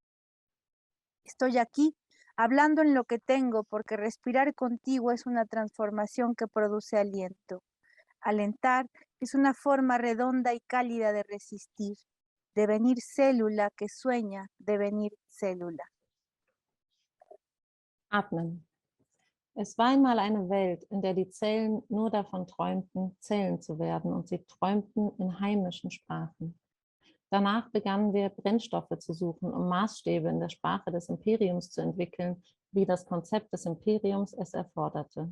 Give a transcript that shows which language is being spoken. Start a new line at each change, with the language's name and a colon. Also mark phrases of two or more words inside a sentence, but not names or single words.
Spanish: Estoy aquí, hablando en lo que tengo, porque respirar contigo es una transformación que produce aliento. Alentar es una forma redonda y cálida de resistir, devenir célula que sueña, devenir célula.
German: Atmen. Es war einmal eine Welt, in der die Zellen nur davon träumten, Zellen zu werden, und sie träumten in heimischen Sprachen. Danach begannen wir, Brennstoffe zu suchen, um Maßstäbe in der Sprache des Imperiums zu entwickeln, wie das Konzept des Imperiums es erforderte.